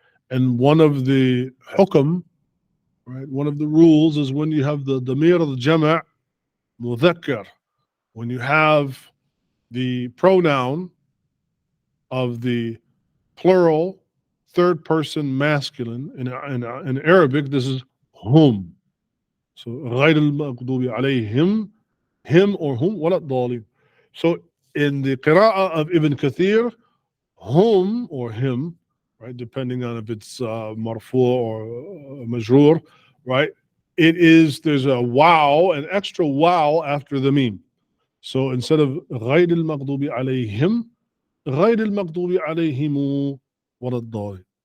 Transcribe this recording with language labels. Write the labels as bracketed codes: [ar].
[en] And one of the hukam, right, one of the rules is when you have the damir al-jama' mudhakkar, when you have the pronoun of the plural third person masculine in Arabic, this is hum. So [ar] غير المغضوب عليهم, [en] him or hum, [ar] ولا الضالين. [en] So in the qira'ah of Ibn Kathir, hum or him, right, depending on if it's marfu or majroor, right, there's a wow, an extra wow after the meme. So instead of [ar] غير المغضوب عليهم, غير المغضوب عليهم ولا الضالين.